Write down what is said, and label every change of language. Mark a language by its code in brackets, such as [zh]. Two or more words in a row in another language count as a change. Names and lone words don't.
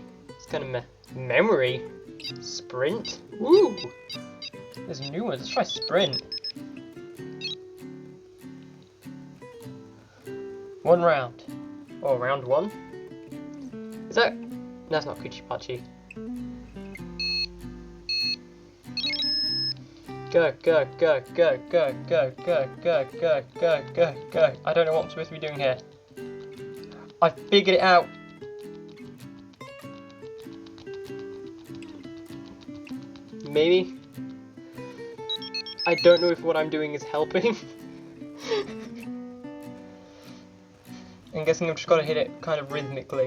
[en] It's kind of memory. Sprint? Woo! There's new ones. Let's try sprint. 1 round. Oh, round 1? Is that? That's not Kuchipachi. Go, go, go, go, go, go, go, go, go, go, go, go. I don't know what I'm supposed to be doing here. I figured it out. Maybe. I don't know if what I'm doing is helping. I'm guessing I've just got to hit it kind of rhythmically.